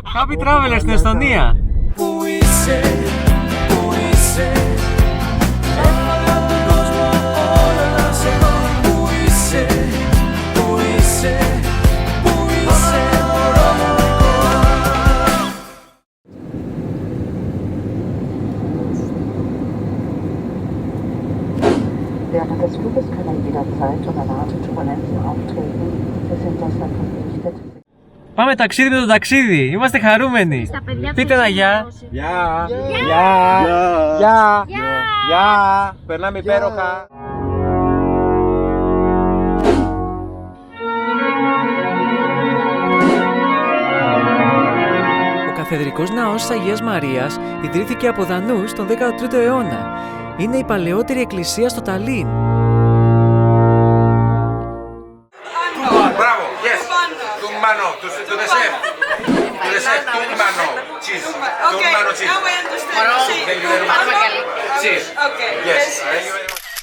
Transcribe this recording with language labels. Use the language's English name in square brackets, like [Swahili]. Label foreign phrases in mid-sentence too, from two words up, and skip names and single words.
[Greek] Happy Traveler στην Εστονία. Πού είσαι, πού είσαι, έβγαλα τον κόσμο όλο να σε δω. Πού είσαι, πού είσαι, πού είσαι, μωρό μου μικρό. [German] Während des Fluges können jederzeit unerwartete Turbulenzen auftreten. Wir sind deshalb verpflichtet. [Greek] Πάμε ταξίδι με το ταξίδι. Είμαστε χαρούμενοι. Πείτε ένα γεια. Γεια! Γεια! Γεια! Περνάμε υπέροχα! Ο Καθεδρικός Ναός της Αγίας Μαρίας ιδρύθηκε από Δανούς τον 13ο αιώνα. Είναι η παλαιότερη εκκλησία στο Ταλίν. Μπράβο! [English] Yes! Tumbano! To the chef! To the chef! Tumbano! Cheese! Tumbano cheese! Now I understand. Thank you very much. Cheese! Okay. Yes! Thank you very much.